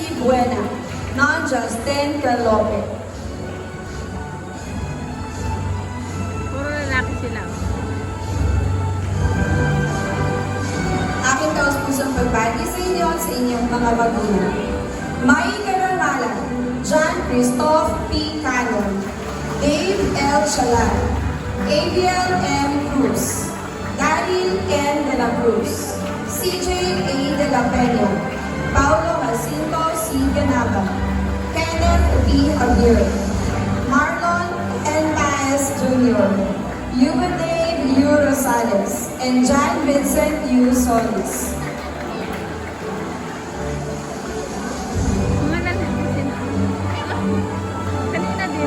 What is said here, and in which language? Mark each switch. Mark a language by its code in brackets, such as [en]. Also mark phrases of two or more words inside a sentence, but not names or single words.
[tl] Buena, Non Justin Calope. Puro lalaki sila. Aking taus-pusong pagbati sa inyo at sa inyong mga magulang. May karangalan, John Christoph P. Canon, Dave L. Chalan, Abiel M. Cruz, Daryl N. De La Cruz, CJ A. De La Peña, Paulo Jacinto C. Ganaba, Kenneth B. Javier, Marlon N. Paez Jr., Dave U. Rosales, and John Vincent U. Solis. Mga lalaki sila. Kanina din.